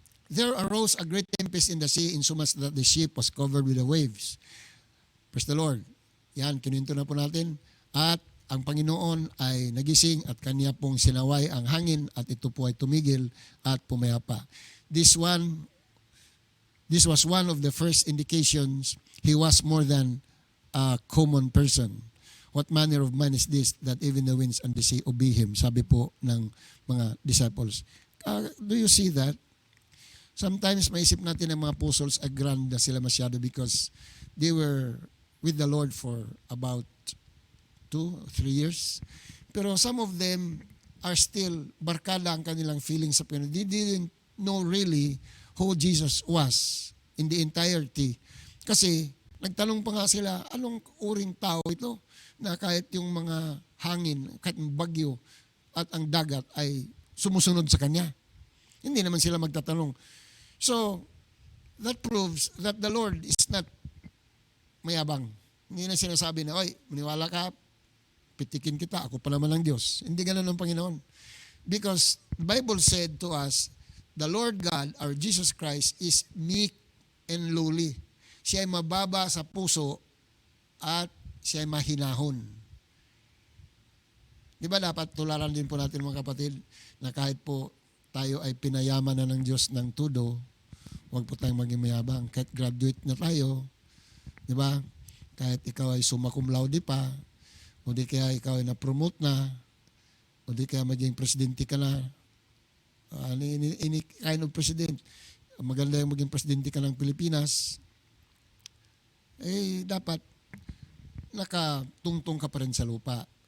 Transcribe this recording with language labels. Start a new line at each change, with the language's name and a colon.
English: there arose a great tempest in the sea, insomuch that the ship was covered with the waves. Praise the Lord.
Filipino: Yan, kininto na po natin. At ang Panginoon ay nagising at kanya pong sinaway ang hangin at ito po ay tumigil at pumayapa.
English: This was one of the first indications he was more than a common person. What manner of man is this that even the winds and the sea obey him?
Filipino: Sabi po ng mga disciples.
English: Do you see that? Sometimes
Filipino: maisip natin ang mga apostles ay grand na sila masyado
English: because they were with the Lord for about 2 or 3 years.
Filipino: Pero
English: some of them are still
Filipino: barkada ang kanilang feelings sa Panginoon.
English: They didn't know really who Jesus was in the entirety.
Filipino: Kasi nagtanong pa nga sila, anong uring tao ito na kahit yung mga hangin, kahit yung bagyo at ang dagat ay sumusunod sa kanya. Hindi naman sila magtatanong.
English: So, that proves that the Lord is not mayabang.
Filipino: Hindi na sinasabi na, oy, maniwala ka, pitikin kita, ako pa naman ang Diyos. Hindi ganun ang Panginoon.
English: Because the Bible said to us, the Lord God, our Jesus Christ, is meek and lowly.
Filipino: Siya ay mababa sa puso at siya ay mahinahon. Di ba dapat tularan din po natin mga kapatid na kahit po tayo ay pinayaman na ng Diyos ng tudo, huwag po tayong maging mayabang. Kahit graduate na tayo, di ba? Kahit ikaw ay summa cum laude pa, o di kaya ikaw ay na-promote na, o di kaya maging presidente ka na,
English: any kind of president,
Filipino: maganda yung maging presidente ka ng Pilipinas, eh dapat nakatungtong ka pa rin sa lupa.